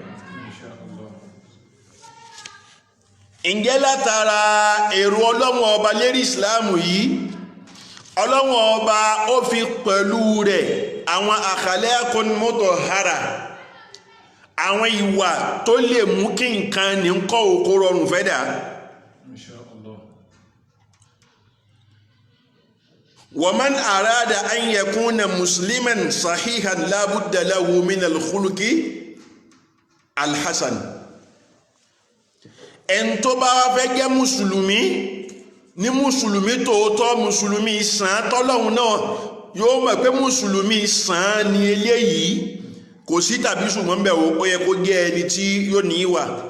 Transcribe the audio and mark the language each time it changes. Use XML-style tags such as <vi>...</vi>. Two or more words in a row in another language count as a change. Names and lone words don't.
<yo>Ǹjẹ́ látara èrò Ọlọ́hun ọba lérí ìsìláàmù yìí, Ọlọ́hun ọba ó fi pẹ̀lú rẹ̀ àwọn</yo> <ar>أخلاق مطهرة,</ar> <yo>àwọn ìwà tó lè mú kí nǹkan ní kọ́ òkú rọrùn fẹ́dà.</yo> <ar>ومن أراد أن يكون مسلما صحيحا لا بد له من الخلق الحسن.</ar> <yo>Ẹn tó bá wá fẹ́ jẹ́ mùsùlùmí ní mùsùlùmí tòótọ́, mùsùlùmí sàn tọ́lọ́hun náà yóò mọ̀ pé mùsùlùmí sàn ní eléyìí, kò sí tàbí ṣùgbọ́n bẹ̀ ó yẹ kó jẹ́ ẹni tí yóò ní ìwà.</yo>